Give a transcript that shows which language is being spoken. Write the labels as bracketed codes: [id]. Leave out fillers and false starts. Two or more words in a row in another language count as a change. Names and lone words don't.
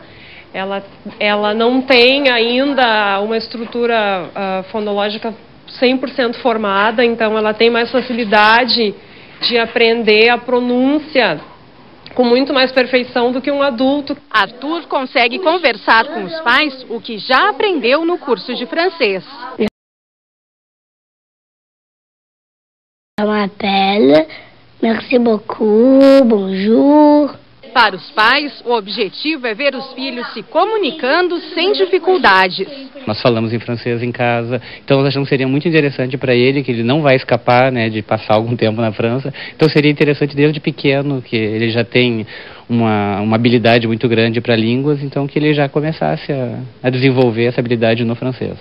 [pt] Ela não tem ainda uma estrutura fonológica 100% formada, então ela tem mais facilidade de aprender a pronúncia com muito mais perfeição do que um adulto. Arthur consegue conversar com os pais o que já aprendeu no curso de francês. [fr] Je m'appelle, merci beaucoup, bonjour. [pt] Para os pais, o objetivo é ver os filhos se comunicando sem dificuldades. Nós falamos em francês em casa, então nós achamos que seria muito interessante para ele, que ele não vai escapar, né, de passar algum tempo na França. Então seria interessante desde pequeno, que ele já tem uma habilidade muito grande para línguas, então que ele já começasse a desenvolver essa habilidade no francês.